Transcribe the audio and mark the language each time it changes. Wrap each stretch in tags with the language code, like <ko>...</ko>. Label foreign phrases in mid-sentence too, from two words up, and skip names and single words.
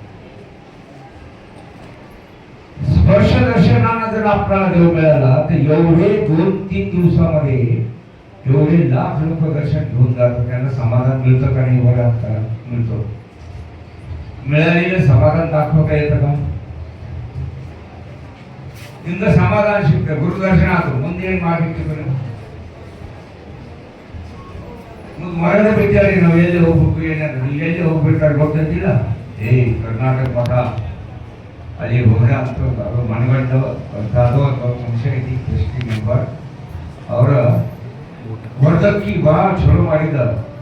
<mr>स्पर्श दर्शनानं जर आपल्याला देव मिळाला तर एवढे 2-3 दिवसामध्ये एवढे लाख लोक दर्शन घेऊन जातात. त्यांना समाधान मिळतं का नाही? बघा मिळतो. मिळालेलं समाधान दाखवता येतं का?</mr> <kn>ಇಂದ ಸಮಾಧಾನ ಸಿಗ್ತದೆ. ಗುರುದರ್ಶನ ಆದ್ರು ಮುಂದೆ ಏನು ಮಾಡಬೇಕು? ಮರದ ಬಿಟ್ಟಾರೆ ನಾವು ಎಲ್ಲಿ ಹೋಗ್ಬೇಕು ಏನಾದ್ರು ಎಲ್ಲಿ ಹೋಗ್ಬೇಕಾದ್ರೆ ಗೊತ್ತಿಲ್ಲ. ಕರ್ನಾಟಕ ಮಠ ಅಲ್ಲಿ ಹೋಗ್ರೆ ಅಂತ ಮನಗಂಡ ಮನುಷ್ಯ ಐತಿ</kn> <en>trustee member</en> <kn>ಅವರ ವರ್ಧಕ್ಕಿ ಭಾಳ ಚಲೋ ಮಾಡಿದ್ದಾರೆ.</kn>